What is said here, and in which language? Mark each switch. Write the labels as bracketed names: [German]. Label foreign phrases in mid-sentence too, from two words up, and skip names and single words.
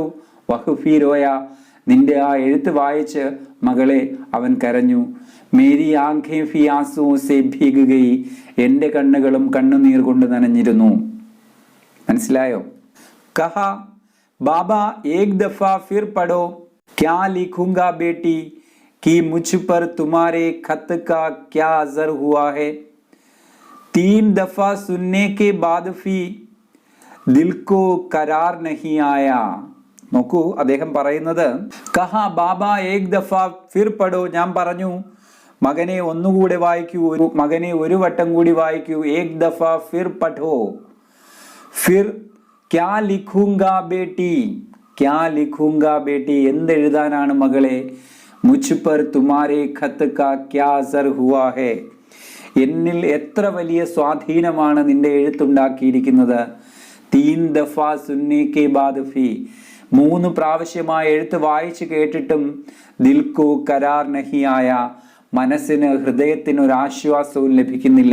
[Hindi] वह भी रोया, [Malayalam] നിന്റെ ആ എഴുത്ത് വായിച്ച് മകളെ അവൻ കരഞ്ഞു. [Hindi] मेरी आँखें भी आँसू से भीग गई, [Malayalam] എൻ്റെ കണ്ണുകളും കണ്ണുനീർ കൊണ്ട് നനഞ്ഞിരുന്നു. [Hindi] മനസ്സിലായോ? कहा बाबा एक दफ़ा फिर पढ़ो, क्या लिखूँगा बेटी कि मुझ पर तुम्हारे खत का क्या असर हुआ है, 3 दफा सुनने के बाद भी दिल को करार नहीं आया. [Malayalam] നോക്കൂ, അദ്ദേഹം പറയുന്നത് [Hindi] कहा बाबा एक दफ़ा फिर पढ़ो, [Malayalam] ഞാൻ പറഞ്ഞു മകനെ ഒന്നുകൂടെ വായിക്കൂ, മകനെ ഒരു വട്ടം കൂടി വായിക്കൂ. [Hindi] एक दफ़ा फिर पढ़ो, फिर क्या लिखूँगा बेटी, क्या लिखूँगा बेटी, [Malayalam] എന്തെഴുതാനാണ് മകളെ. [Hindi] മുझ पर तुम्हारे खत का क्या असर हुआ है, [Malayalam] എന്നിൽ എത്ര വലിയ സ്വാധീനമാണ് നിന്റെ എഴുത്തുണ്ടാക്കിയിരിക്കുന്നത്. [Hindi] 3 दफ़ा सुनने के बाद भी, [Malayalam] 3 പ്രാവശ്യമായി എഴുത്ത് വായിച്ചു കേട്ടിട്ടും [Hindi] दिल को क़रार नहीं आया, [Malayalam] മനസ്സിന് ഹൃദയത്തിന് ഒരു ആശ്വാസവും ലഭിക്കുന്നില്ല.